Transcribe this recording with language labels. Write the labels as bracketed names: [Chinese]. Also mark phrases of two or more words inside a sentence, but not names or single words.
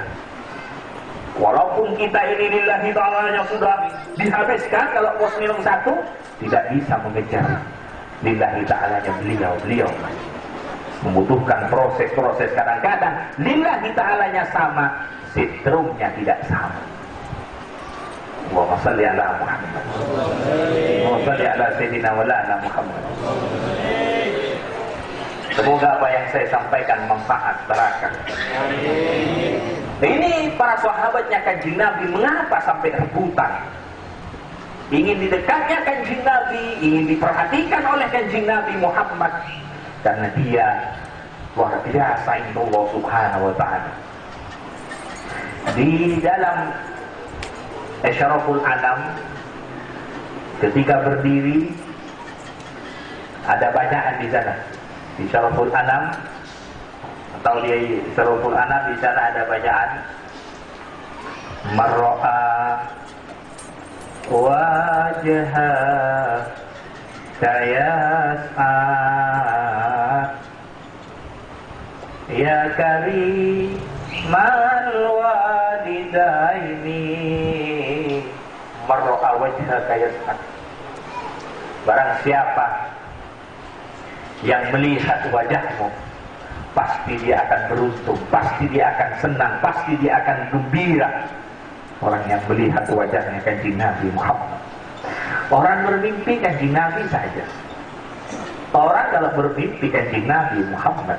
[Indonesian] Walaupun kita ini [Arabic] لله تعالى [Indonesian] yang sudah dihabiskan, kalau pos nilai 1 tidak bisa mengejar [Arabic] لله تعالى [Indonesian] beliau membutuhkan proses-proses. Kadang-kadang [Arabic] لله تعالى [Indonesian] sama, setrumnya tidak sama. [Arabic] اللهم صل على محمد. اللهم صل على سيدنا ولنا محمد. [Indonesian] Semoga apa yang saya sampaikan manfaat, barakah. Ini para sahabatnya kanjeng Nabi, mengapa sampai rebutan? Ingin didekatnya kanjeng Nabi, ingin diperhatikan oleh kanjeng Nabi Muhammad, karena dia Luar biasa ini Allah [Arabic] سبحانه وتعالى. [Indonesian] Di dalam Asyraful Anam ketika berdiri ada bacaan di sana. Di Asyraful Anam atau di Asyraful Anam di sana ada bacaan [Arabic] مرأى وجهك يسعد يا كريم الوالدين مرأى وجهك يسعد. [Indonesian] Barang siapa yang melihat wajahmu, pasti dia akan beruntung, pasti dia akan senang, pasti dia akan gembira. Orang yang melihat wajahnya Kanjeng Nabi Muhammad. Orang bermimpi Kanjeng Nabi saja. Orang dalam bermimpi Kanjeng Nabi Muhammad.